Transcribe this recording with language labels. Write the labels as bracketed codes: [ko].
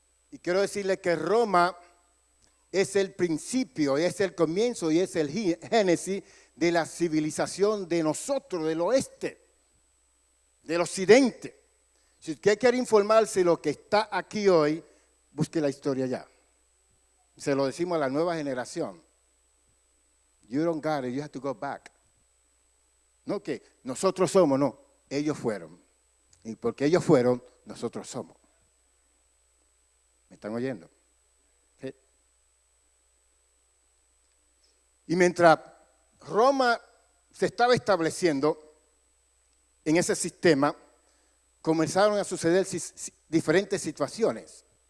[es] Y quiero decirle que Roma es el principio, es el comienzo y es el génesis de la civilización de nosotros, del oeste, del occidente. Si usted quiere informarse de lo que está aquí hoy, busque la historia ya. Se lo decimos a la nueva generación. [en] You don't got it, you have to go back. [es] No que nosotros somos, no, ellos fueron. Y porque ellos fueron, nosotros somos. ¿Me están oyendo? ¿Sí? Y mientras Roma se estaba estableciendo en ese sistema, comenzaron a suceder diferentes situaciones.